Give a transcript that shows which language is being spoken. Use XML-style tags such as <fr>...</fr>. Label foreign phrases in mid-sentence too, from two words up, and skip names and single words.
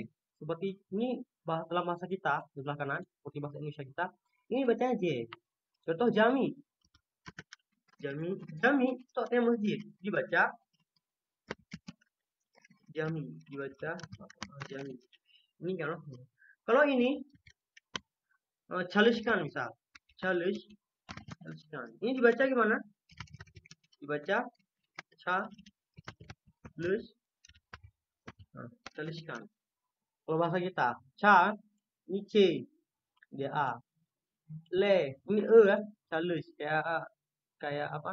<id>Seperti ini dalam bahasa kita di sebelah kanan, seperti bahasa Indonesia kita. Ini bacanya J. Contoh Jami. Jami itu artinya masjid. Dibaca Jami. Dibaca Jami. Ini kalau ini Çalışkan misal. Çalışkan. Ini dibaca gimana? Dibaca Çalışkan. Kalau bahasa kita, ini C, dia A. Le, ini E ya, Çalış. Kayak apa?</id>